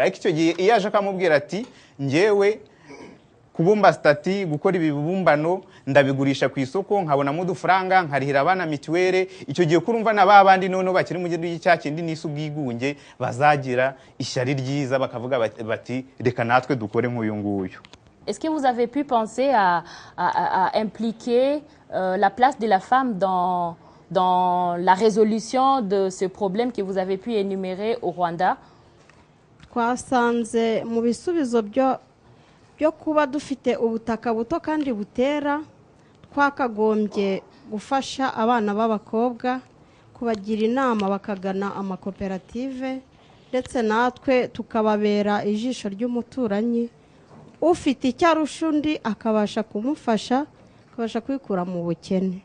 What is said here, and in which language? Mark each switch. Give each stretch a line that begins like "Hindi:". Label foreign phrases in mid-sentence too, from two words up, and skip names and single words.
Kinyarwanda: Ariko icyo gihe iyo aje akamubwira ati njyewe kubumba stati, gukora ibibumbano ndabigurisha ku isoko nkabonamo udufaranga nkarihira abana mituwere, icyo gihe kurumva na babandi noneho bakiri mu gihe cya kindi n'isi ubwigunge bazagira ishyari ryiza bakavuga bati reka natwe dukore nk'uyu nguyu.
French: Est-ce que vous avez pu penser à impliquer la place de la femme dans la résolution de ce problème que vous avez pu énumérer au Rwanda?
Kinyarwanda: Twasanze mu bisubizo byo kuba dufite ubutaka buto kandi butera, twakagombye gufasha abana b'abakobwa, kubagira inama bakagana amakoperative, ndetse natwe tukababera ijisho ry'umuturanyi, ufite icyo arusha undi akabasha kumufasha, akabasha kwikura mu bukene.